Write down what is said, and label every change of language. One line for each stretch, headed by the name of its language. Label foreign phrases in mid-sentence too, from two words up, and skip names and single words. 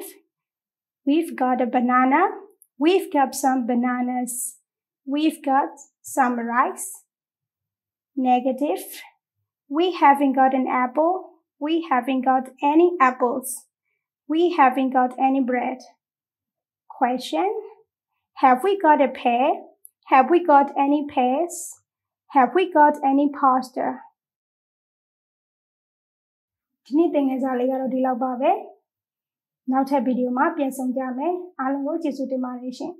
English: We've got a banana. We've got some bananas. We've got some rice. Negative. We haven't got an apple. We haven't got any apples. We haven't got any bread. Question. Have we got a pear? Have we got any pears? Have we got any pasta?
Burmese: ဒီနေ့သင်ခန်းစာလေးကတော့ဒီလောက်ပါပဲနောက်ထပ်ဗီဒီယိုမှာပြန်ဆုံကြမယ်အားလုံးကိုကျေးဇူးတင်ပါတယ်ရှင်